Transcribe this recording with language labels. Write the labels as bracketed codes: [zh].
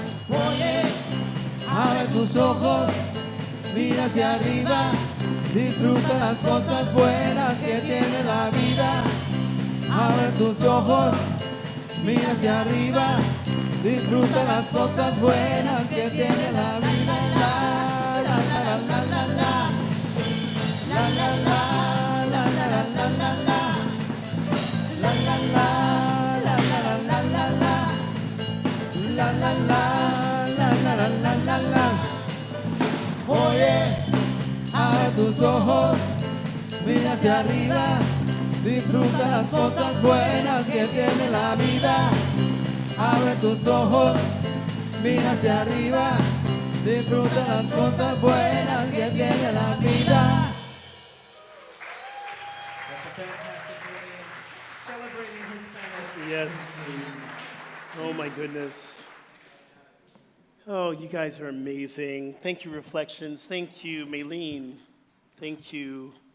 [es] Oye, abre tus ojos, mira hacia arriba, disfruta las cosas buenas que tiene la vida. Abre tus ojos, mira hacia arriba, disfruta las cosas buenas que tiene la vida. La la la la la la la la la la la la la la la la la la la la la la la la la. Oye, abre tus ojos, mira hacia arriba, disfruta las cosas buenas que tiene la vida. Abre tus ojos, mira hacia arriba, disfruta las cosas buenas que tiene la vida. [en] That's a fantastic movie celebrating Hispanic. Yes. Oh my goodness. Oh, you guys are amazing. Thank you, Reflections. Thank you, Maylene. Thank you.